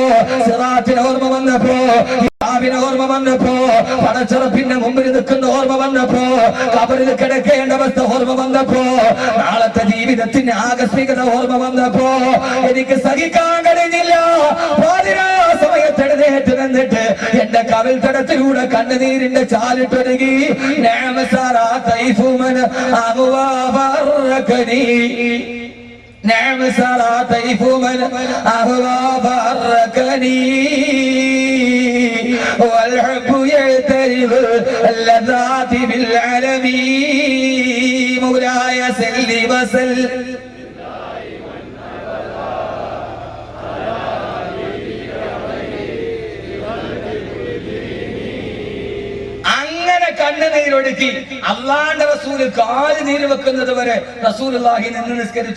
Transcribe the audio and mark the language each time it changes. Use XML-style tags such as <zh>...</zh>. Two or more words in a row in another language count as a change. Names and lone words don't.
<ml>സിറാത്തിനെ ഓർമ്മ വന്നപ്പോ, ഓർമ്മ വന്നപ്പോ, പടച്ചറപ്പിന്റെ മുമ്പിൽ നിൽക്കുന്ന ഓർമ്മ വന്നപ്പോ, കബറിൽ കിടക്കേണ്ട അവസ്ഥ ഓർമ്മ വന്നപ്പോ, നാളത്തെ ജീവിതത്തിന്റെ ആകസ്മികത ഓർമ്മ വന്നപ്പോ എനിക്ക് സഹിക്കാൻ കഴിഞ്ഞില്ല. സമയത്ത് എഴുന്നേറ്റ് നിന്നിട്ട് എന്റെ കവിൽ തടത്തിലൂടെ കണ്ണുനീരിന്റെ ചാലിട്ടൊരുകി.</ml> <ar>نعم سرى طيف من أهوى فأركني والحب يعترض اللذات بالعالمين. مولاي سل وسلم</ar> <ml>കണ്ണുനീരൊടുക്കി അള്ളാന്റെ റസൂല് കാല് നീര് വെക്കുന്നത് വരെ റസൂലുള്ളാഹി നിന്ന് നിസ്കരിച്ചു.</ml>